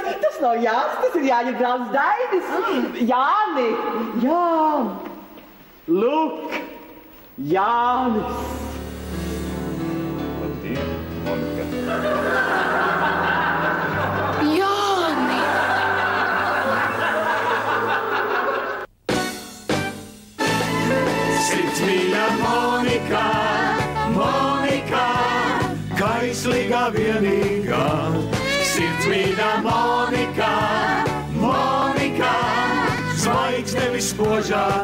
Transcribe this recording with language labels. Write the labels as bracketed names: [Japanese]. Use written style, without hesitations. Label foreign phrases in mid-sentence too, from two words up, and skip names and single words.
[Latvian] Tas nav Jānis, tas ir Jāņa brālis Dainis. Jāni! Jā! Lūk! Jānis! Labdien, Monika! Jāni! Sirdsmīļa Monika, Monika, kaislīgā vienīgā. Sirdsmīļa Monika, Monika, zvaigzne vispožākā.